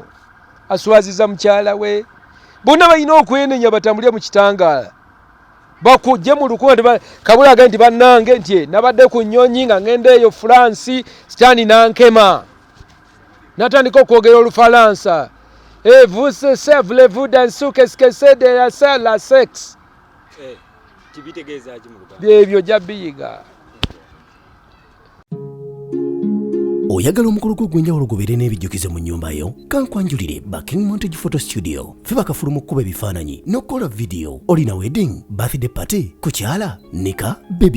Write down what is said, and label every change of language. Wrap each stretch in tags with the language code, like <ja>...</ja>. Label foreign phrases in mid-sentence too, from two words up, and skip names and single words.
<lg>Aswazizza mukyala we. Bonna balina okwenenya batambulire mu kitangaala. Bakujje mu lukundo Kabula agenda nti bannange nti nabadde ku nnyonyi nga ngenda eyo France sitani nankema. Natandika okwogera Olufalansa.</lg> <fr>Vous savez-vous dans ce que c'est de la sexe?</fr> <lg>Kibitegeeza ki mu luganda? Byebyo jabbiyiga. Oyagala omukolo gw'ogwenjawulo gobeere n'ebijjukize mu nnyumba yo kankwanjulire ba KingSmith Photo Studio fe bakafuluma okukuba ebifaananyi n'okukola vidiyo olina</lg> <en>wedding birthday party</en> <lg>kukyala nika baby</lg>